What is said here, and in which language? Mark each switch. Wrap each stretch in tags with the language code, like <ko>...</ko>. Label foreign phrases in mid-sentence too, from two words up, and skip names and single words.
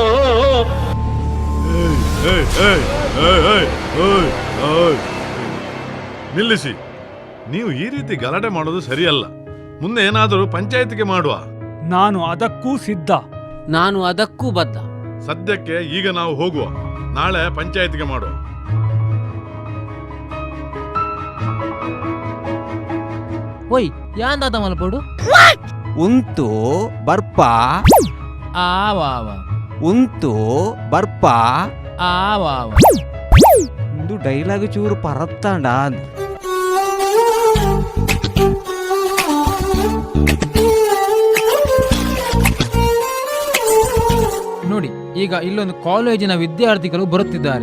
<kn>ನಿಲ್ಲಿಸಿ. ನೀವು ಈ ರೀತಿ ಗಲಾಟೆ ಮಾಡೋದು ಸರಿಯಲ್ಲ. ಮುಂದೆ ಏನಾದರೂ ಪಂಚಾಯತಿಗೆ ಮಾಡುವ. ನಾನು ಅದಕ್ಕೂ ಸಿದ್ಧ. ನಾನು ಅದಕ್ಕೂ ಬದ್ಧ. ಸದ್ಯಕ್ಕೆ ಈಗ ನಾವು ಹೋಗುವ. ನಾಳೆ ಪಂಚಾಯತಿಗೆ ಮಾಡುವ.</kn> <tcy>ಒಯ್ ಯಾಂದಾದ ಮಲ್ಪಡು ಉಂತು ಬರ್ಪ ಆವಾವ ಉಂತು ಬರ್ಪ. ಆವಾವ ಒಂದು ಡೈಲಾಗ್ ಚೂರು ಪರತ್ತಾಂಡ.</tcy> <kn>ನೋಡಿ, ಈಗ ಇಲ್ಲೊಂದು ಕಾಲೇಜಿನ ವಿದ್ಯಾರ್ಥಿಗಳು ಬರುತ್ತಿದ್ದಾರೆ.</kn>